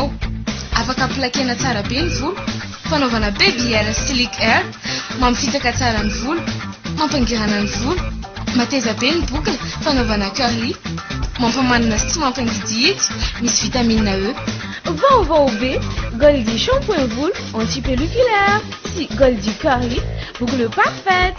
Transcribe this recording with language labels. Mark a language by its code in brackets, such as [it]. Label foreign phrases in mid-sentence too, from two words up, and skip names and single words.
[mg] Afaka plakena tsara be ny volo, fanaovana [en] baby hair, slick hair, [mg] mamifitaka tsara ny volo, mampangirana ny volo, mateza be ny boucle, fanaovana curly, mampamanina sy tsy mampangidihidy, misy vitamine E. Vao be, Goldi shampoing volo, anti-pelliculaire, si Goldi curly, [fr] boucle parfaite.